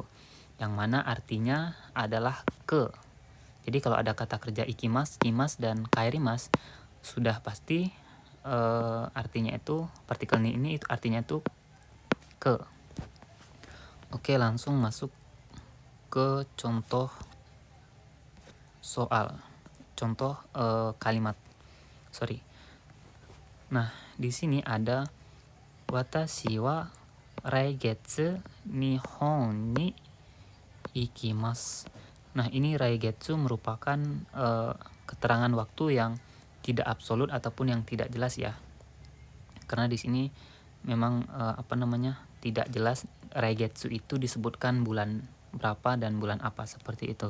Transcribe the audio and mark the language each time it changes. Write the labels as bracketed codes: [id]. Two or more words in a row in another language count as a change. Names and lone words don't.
[id] Yang mana artinya adalah ke. Jadi kalau ada kata kerja ikimas, kimas, dan kaerimas, sudah pasti artinya itu partikel ni ini itu artinya itu ke. Oke, langsung masuk ke contoh soal. Contoh kalimat. Nah, di sini ada [ja] 私は来月日本に行きます. [id] Nah, ini raigetsu merupakan keterangan waktu yang tidak absolut ataupun yang tidak jelas ya. Karena di sini memang tidak jelas raigetsu itu disebutkan bulan berapa dan bulan apa, seperti itu.